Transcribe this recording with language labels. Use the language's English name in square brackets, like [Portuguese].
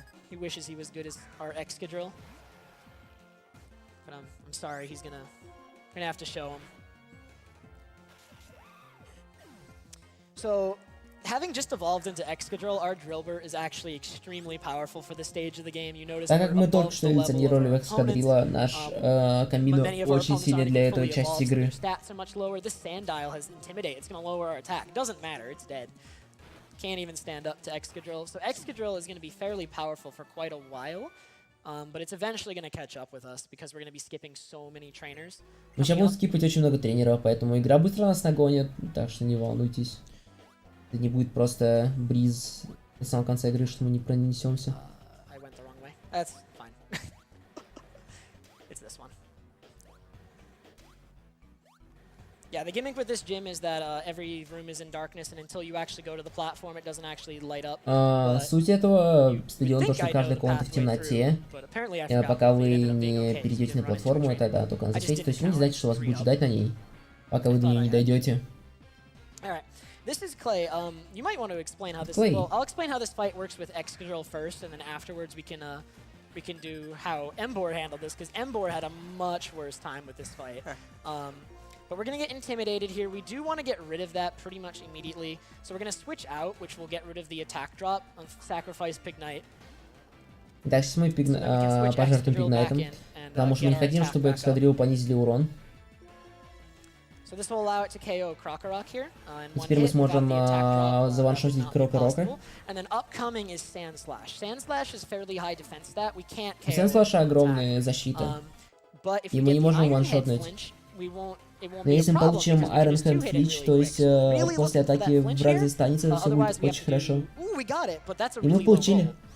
[English] He wishes he was good as our Excadrill. But I'm sorry, he's gonna have to show him. So, having just evolved into Excadrill, our Drillbur is actually extremely powerful for the stage of the game. You notice [Russian] так как мы только что эволюционировали в Excadrill, наш Камино очень сильный для этой части игры. [English] Stats are much lower. This Sandile has Intimidate. It's gonna lower our attack. Doesn't matter. It's dead. Can't even stand up to Excadrill. So Excadrill is going to be fairly powerful for quite a while, but it's eventually going to catch up with us because we're going to be skipping so many trainers. [Russian] Мы сейчас будем скипать очень много тренеров, поэтому игра быстро нас нагонит, так что не волнуйтесь. Это не будет просто бриз на самом конце игры, что мы не пронесемся. [English] I went the wrong way. That's fine. It's this one. Yeah, the gimmick with this gym is that every room is in darkness, and until you actually go to the platform, it doesn't actually light up. [Russian] Суть этого стадиона то, что каждая комната в темноте, пока вы не перейдете на платформу, и тогда только она засветится, то есть вы не знаете, что вас будет ждать на ней, пока вы до нее не дойдете. [English] This is Clay. You might want to explain how this. Well, I'll explain how this fight works with Excadrill first, and then afterwards we can do how Embor handled this, because Embor had a much worse time with this fight. But we're going to get intimidated here. We do want to get rid of that pretty much immediately. So we're going to switch out, which will get rid of the attack drop on sacrifice Pignite. [Russian] Так, сейчас мы пожертвуем Пигнайтом, потому что мы не хотим, чтобы Excadrill понизили урон. [English] So this will allow it to KO Krokorok here. [Russian] Теперь мы сможем заваншотить Крокорока. [English] And then upcoming is Sand Slash. Sand Slash is fairly high defense stat. We can't KO. [Russian] Sand Slash огромная защита, и мы не можем ваншотнуть. Но если мы получим Iron Hand Flinch, то есть после атаки враг застанется, это все будет очень хорошо. И мы получили.